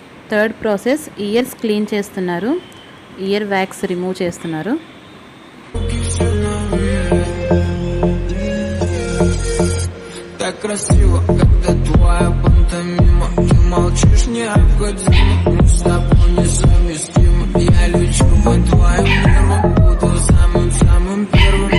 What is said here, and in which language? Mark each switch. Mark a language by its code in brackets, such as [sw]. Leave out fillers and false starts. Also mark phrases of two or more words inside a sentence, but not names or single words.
[en] third process ears clean [te] చేస్తున్నారు, [en] ear wax remove [te] చేస్తున్నారు. [ru] Так красиво, когда твоя пантомима. Ты молчишь необходимо, мы с тобой несовместимы. Я лечу по твоим нервам, буду самым-самым первым.